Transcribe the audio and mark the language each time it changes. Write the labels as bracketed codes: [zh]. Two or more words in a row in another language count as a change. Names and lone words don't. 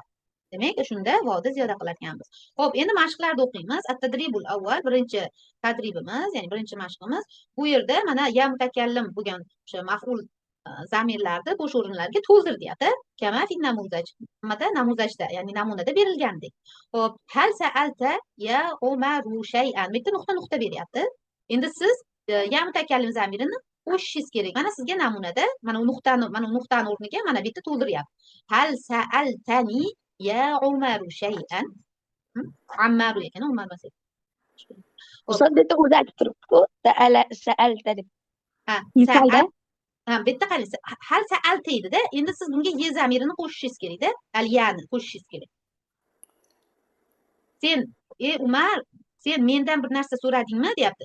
[uz] Demak, shunda vovni ziyoda qilar ekanmiz. Xo'p, endi mashqlarni o'qiymiz. [ar] التدريب الأول, [uz] birinchi tadribimiz, ya'ni birinchi mashqimiz. Bu yerda mana ya mutakallim bo'lgan o'sha maf'ul zamirlarni bo'sh o'rinlarga to'ldir deyapti. [ar] كما في النموذج. [uz] Namuzajda, ya'ni namunada berilgandek. [ar] Xo'p, هل سألت يا عمر شيئا. [uz] Bitta nuqta beryapti. Endi siz ya mutakallim zamirini qo'shishingiz kerak. Mana sizga namunada mana nuqtani o'rniga mana bitta to'ldiryapti. [ar] هل سألتني يا عمر شيئا. [uz] Ammaru ekan, Umar emas. Ustoz bitta o'zi aytib turibdi-ku, sa'alta deb. Misolda bitta qarang, [ar] هل سألت [uz] edi-da, endi siz bunga ye zamirini qo'shishingiz kerak-da, al-yani qo'shishingiz kerak. Sen, Umar, sen mendan bir narsa so'radingmi, deyapti.